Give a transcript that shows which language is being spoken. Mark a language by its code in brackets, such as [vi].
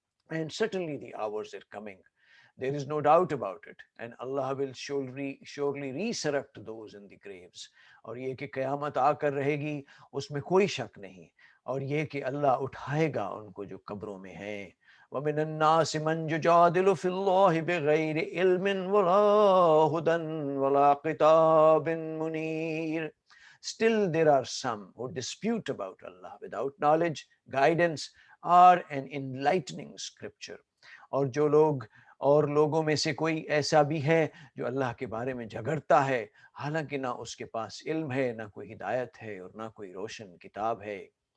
[en] And certainly the hours are coming. There is no doubt about it. And Allah will surely resurrect those in the graves. [hi] और ये कि क़यामत आकर रहेगी उसमें कोई शक नहीं, और ये कि अल्लाह उठाएगा उनको जो कब्रों में हैं। [ar] وَمِنَ النَّاسِ مَنْ يُجَادِلُ فِي اللَّهِ بِغَيْرِ عِلْمٍ وَلَا هُدًى وَلَا كِتَابٍ مُنِيرٍ. [en] Still there are some who dispute about Allah without knowledge, guidance, or an enlightening scripture. [hi] और जो लोग और लोगों में से कोई ऐसा भी है जो अल्लाह के बारे में झगड़ता है, हालांकि ना उसके पास इल्म है, ना कोई हिदायत है, और ना कोई रोशन किताब है।